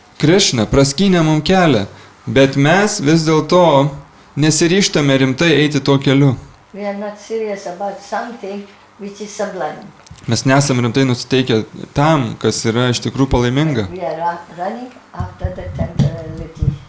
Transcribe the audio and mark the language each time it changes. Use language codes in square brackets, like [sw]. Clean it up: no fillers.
[lt] Krišna praskynė mums kelią, bet mes vis dėlto nesiryžtame rimtai eiti tuo keliu. [en] We are not serious about something which is sublime. [lt] Mes nesam rimtai nusiteikę tam, kas yra iš tikrųjų palaiminga, [en] We are running after the temporality.